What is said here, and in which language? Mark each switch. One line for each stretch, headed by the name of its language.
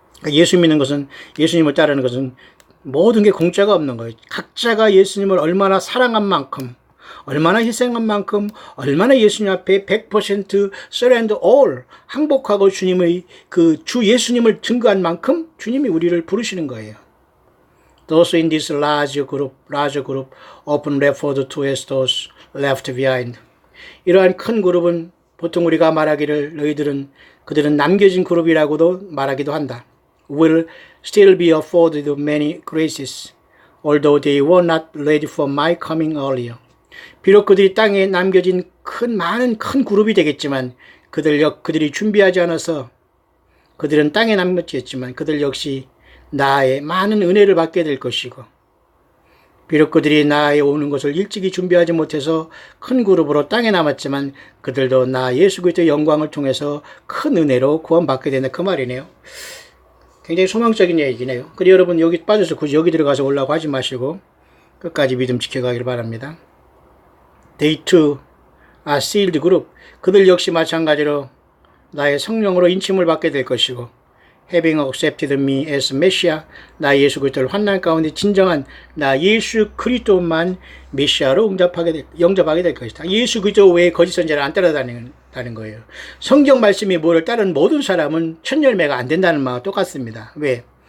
Korean: 예수 믿는 것은, 예수님을 따르는 것은 모든 게 공짜가 없는 거예요. 각자가 예수님을 얼마나 사랑한 만큼, 얼마나 희생한 만큼, 얼마나 예수님 앞에 100%
English: surrender all,
Korean: 항복하고 주님의 그 주 예수님을 증거한 만큼 주님이 우리를 부르시는 거예요.
English: Those in this larger group often referred to as those left behind.
Korean: 이러한 큰 그룹은 보통 우리가 말하기를 그들은 남겨진 그룹이라고도 말하기도 한다.
English: Will still be afforded many graces, although they were not ready for my coming earlier.
Korean: 비록 그들이 땅에 남겨진 많은 큰 그룹이 되겠지만 그들이 준비하지 않아서 그들은 땅에 남겼지만 그들 역시 나의 많은 은혜를 받게 될 것이고 비록 그들이 나에 오는 것을 일찍이 준비하지 못해서 큰 그룹으로 땅에 남았지만 그들도 나 예수 그리스도의 영광을 통해서 큰 은혜로 구원받게 된다 그 말이네요. 굉장히 소망적인 얘기네요. 그리고 여러분 여기 빠져서 굳이 여기 들어가서 오려고 하지 마시고 끝까지 믿음 지켜가길 바랍니다.
English: They too are sealed group.
Korean: 그들 역시 마찬가지로 나의 성령으로 인침을 받게 될 것이고
English: Having accepted me as Messiah,
Korean: 나 예수 그리스도를 환난 가운데 진정한 나 예수 그리스도만 메시아로 영접하게 될 것이다. 예수 그리스도 외에 거짓 선지자를 안 따라다니는 거예요. 성경 말씀이 뭐를 따르는 모든 사람은 첫 열매가 안 된다는 말과 똑같습니다. 왜?